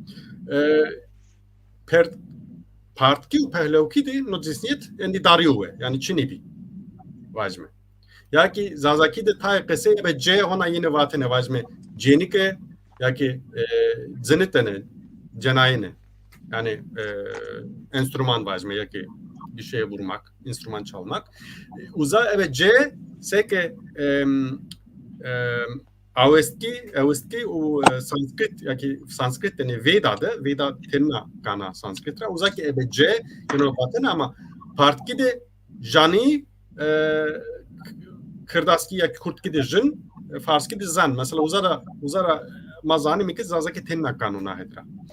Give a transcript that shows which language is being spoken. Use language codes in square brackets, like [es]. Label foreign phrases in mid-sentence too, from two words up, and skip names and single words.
[zza] per partki û Pevlewî de no cinsiyet endi dariyowe yani Çinibi vajme ya ki Zazaki de tay qeseye be c hona yine vatene vajme cenike ya ki zinitene cenayine yani enstrüman vajme ya ki [tr] bir şeye vurmak, enstrüman çalmak. [zza] Uza evet c seke Avesti u Sanskrit ya ki Sanskrit yani Veda tenna kana Sanskritra uzaki ebe c yine vatene ama partki de jani Kırdaski ya Kurtki de jin Farski de zan mesela uzara mazani mi ki Zazaki tenna kanuna hedra.